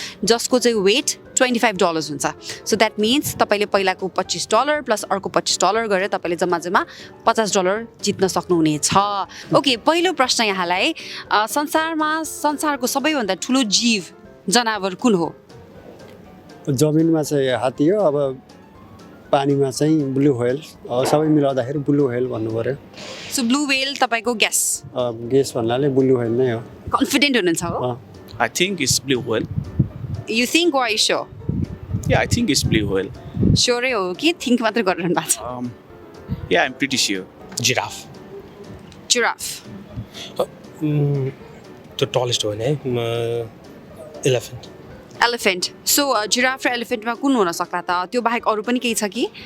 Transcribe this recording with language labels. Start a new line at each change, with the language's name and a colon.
Nepali: जसको चाहिँ वेट $25 हुन्छ
English: so that means
Nepali: तपाईले पहिलाको $25 प्लस अर्को $25 गरेर तपाईले जम्मा $50 जित्न सक्नुहुनेछ ओके पहिलो प्रश्न यहाँलाई संसारको सबैभन्दा ठुलो जीव जनावर कुन हो जमिनमा चाहिँ हात्ती हो अब पानीमा चाहिँ ब्लू व्हेल सबै मिलाउँदाखेरि ब्लू व्हेल भन्नु पर्यो सो ब्लू व्हेल तपाईको गेस भन्नाले ब्लू व्हेल नै हो कन्फिडेन्ट हुनुहुन्छ हो
English: I think it's blue whale. You think or are you sure? Yeah, I think it's blue whale.
Nepali: Sure हो कि think मात्र गरिरहनु भएको छ
English: Yeah, I'm pretty sure.
Nepali: Giraffe
English: Giraffe.
Nepali: त्यो टलेस्ट हो नि एलिफेन्ट
English: Elephant.
Nepali: So giraffe र elephantमा कुन हुन सक्ला त त्यो बाहेक अरु पनि केही छ कि